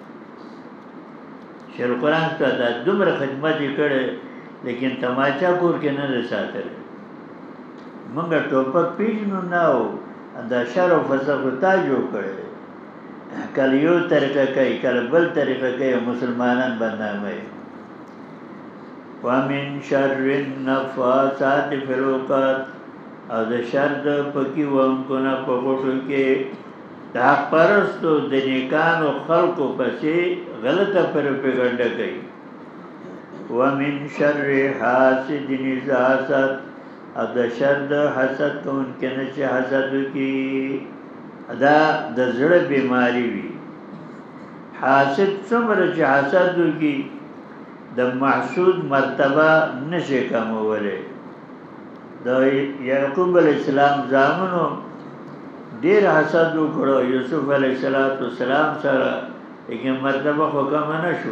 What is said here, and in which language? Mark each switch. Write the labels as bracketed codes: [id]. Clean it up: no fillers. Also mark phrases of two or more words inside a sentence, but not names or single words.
[ps] شیخ قرآن ته دا دومره خدمت کړي لیکن تماچا کور کې نه ساتل. موږ ټوپک پیژنو نه او دا شر او فساد ته جوړ کړي. کله یو طریقه کوي، کله بل طریقه کوي، مسلمانان بدنامي. [ar] ومن شر النفاثات فی العقد [ps] او د شر د پکې وانکونه په غوټو کې د حق پرستو د نیکانو خلقو پسې غلطه پروپاګاندا کوي. [ar] ومن شر حاسد اذا حسد [ps] او د شر د حسد کوونکي نه چې حسد کوي، دا د زړه بیماری وي. حاسد څومره چې حسد کوي د محسود مرتبه نشي کمولی. د یعقوب [ar] علیہ السلام [ps] زامنو ډیر حسد وکړو یوسف [ar] علیہ السلام [ps] سره، لیکن مرتبه خو کم نه شو.